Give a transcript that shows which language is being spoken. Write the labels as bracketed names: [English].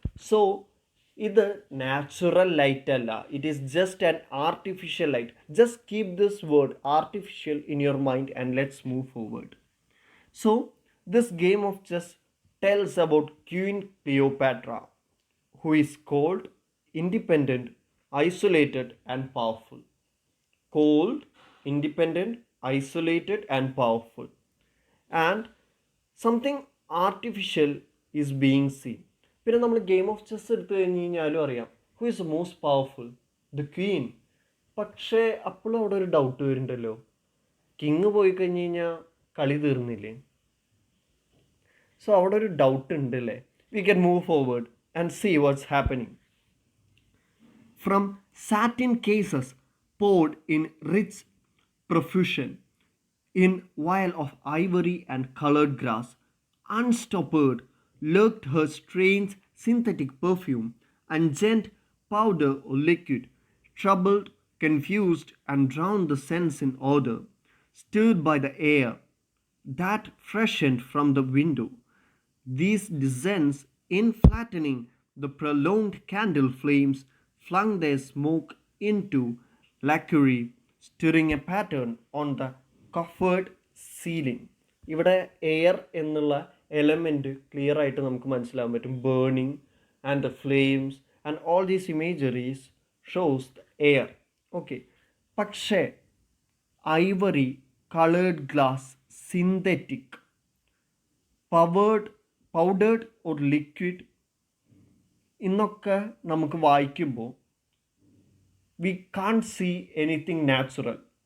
[English] So ഇത് natural light അല്ല, it is just an artificial light. Just keep this word artificial in your mind and let's move forward. So this game of chess tells about queen Cleopatra, who is cold, independent, isolated and powerful. Cold, independent, isolated and powerful. And something artificial is being seen. [Malayalam] പിന്നെ നമ്മൾ [English] game of chess [Malayalam] എടുത്തു കഴിഞ്ഞ് കഴിഞ്ഞാലും അറിയാം [English] Who is most powerful, the queen. [Malayalam] പക്ഷേ അപ്പോഴും അവിടെ ഒരു ഡൗട്ട് വരുന്നുണ്ടല്ലോ, കിങ് പോയി കഴിഞ്ഞ് കഴിഞ്ഞാൽ കളി തീർന്നില്ലേ? [English] so [Malayalam] അവിടെ ഒരു ഡൗട്ട് ഉണ്ട് അല്ലേ? [English] We can move forward and see what's happening. From satin cases poured in rich profusion, in vial of ivory and colored glass, unstoppered lurked her strange synthetic perfume, and gent powder or liquid, troubled, confused, and drowned the sense in order, stirred by the air that freshened from the window. These descents in flattening the prolonged candle flames flung their smoke into lacquery, stirring a pattern on the coffered ceiling. [Malayalam] ഇവിടെ air എന്നുള്ള element clear ആയിട്ട് നമുക്ക് മനസ്സിലാക്കാൻ പറ്റും. [English] Burning and the flames and all these imageries shows the air. Okay, പക്ഷേ ivory, colored glass, synthetic, powdered, powdered or liquid [Malayalam] എന്നൊക്കെ നമുക്ക് വായിക്കുമ്പോൾ [English] We can see anything natural.